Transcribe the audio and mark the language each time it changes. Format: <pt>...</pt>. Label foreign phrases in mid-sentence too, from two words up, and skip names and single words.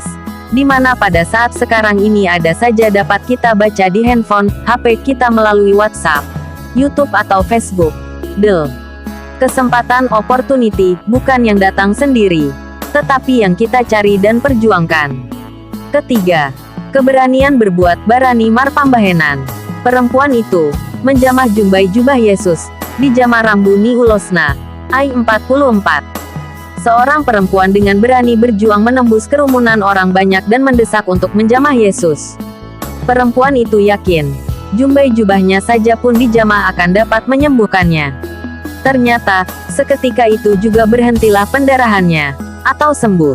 <id>Di mana pada saat sekarang ini ada saja dapat kita baca di handphone, HP kita melalui WhatsApp, YouTube atau Facebook. Kesempatan opportunity, bukan yang datang sendiri, tetapi yang kita cari dan perjuangkan. Ketiga, keberanian berbuat</id> <bbc>barani marpambahenan.</bbc> <id>Perempuan itu menjamah jumbai jubah Yesus,</id> <bbc>dijamah rambuni ulosna,</bbc> <id>ai 44. Seorang perempuan dengan berani berjuang menembus kerumunan orang banyak dan mendesak untuk menjamah Yesus. Perempuan itu yakin, jumbai jubahnya saja pun dijamah akan dapat menyembuhkannya. Ternyata, seketika itu juga berhentilah pendarahannya, atau sembuh.</id>